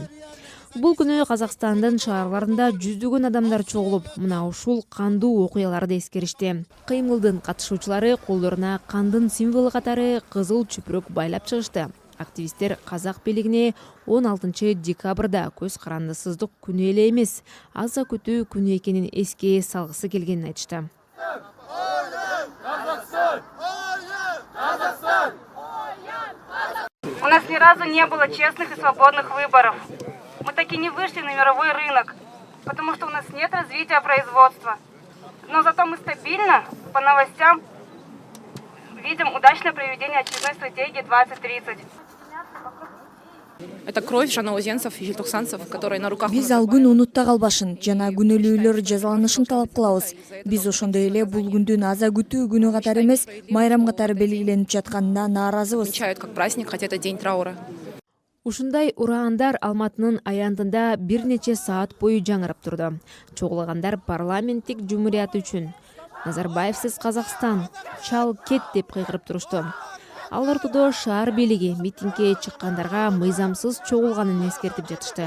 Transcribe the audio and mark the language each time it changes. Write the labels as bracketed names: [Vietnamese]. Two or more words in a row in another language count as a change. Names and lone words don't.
[Kyrgyz] Бул күнү Казакстандын шаарларында жүздөгөн адамдар чогулуп, мына ушул кандуу окуяларды эскеришти. Кыймылдын катышуучулары колдоруна кандын символу катары кызыл чүпүрөк байлап чыгышты. Активисттер казак бийлигине 16 декабрда көз карандысыздык күнү эле эмес, аза күтүү күнү экенин эске салгысы келгенин айтышты. [Russian] У нас ни разу не было честных и свободных выборов. Мы так и не вышли на мировой рынок, потому что у нас нет развития производства. Но зато мы стабильно, по новостям, видим удачное проведение очередной стратегии 2030. Это кровь жаңы-өзенцев и желтоқсанцев, которые на руках. [Kyrgyz] Биз ал күн унутта калбашын, жана күнөөлүүлөр жазаланышын талап кылабыз. Биз ошондой эле бул күндүн аза күтүү күнү катары эмес, майрам катары белгиленип жатканына нааразыбыз. [Russian] Отмечают как праздник, хотя это день траура. [Kyrgyz] Ушундай ураандар Алматынын аянтында бир нече саат бою жаңырап турду. Чогулгандар парламенттик жумурiyat үчүн Назарбаевсиз Казакстан, чал кет деп кыйгырып турушту. Ал ортодо шаар бийлиги митингге чыккандарга мыйзамсыз чогулганын эскертип жатышты.